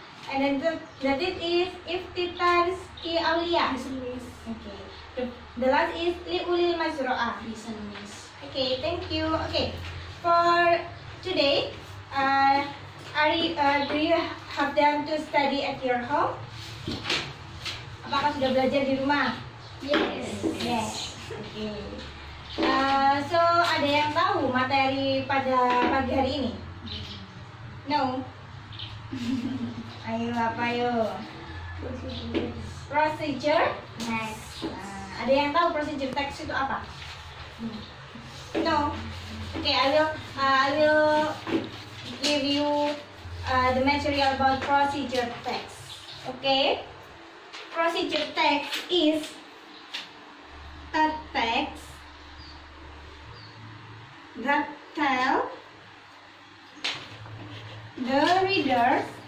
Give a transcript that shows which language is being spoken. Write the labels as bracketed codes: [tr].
[en] And then that is Iftita Rizki Aulia. Listen, miss. Okay. The last is Liulil Mazro'ah. Listen, miss. Okay, thank you. Okay. For today, do you have done to study at your home? [id] Apakah sudah belajar di rumah? [en] Yes. Yes. Okay. [id] So ada yang tahu materi pada pagi hari ini? [en] No. [id] Ayo apa yo? Procedure text. Ada yang tahu procedure text itu apa? [en] No. Okay, I will give you the material about procedure text. Okay. Procedure text is a text that tell the readers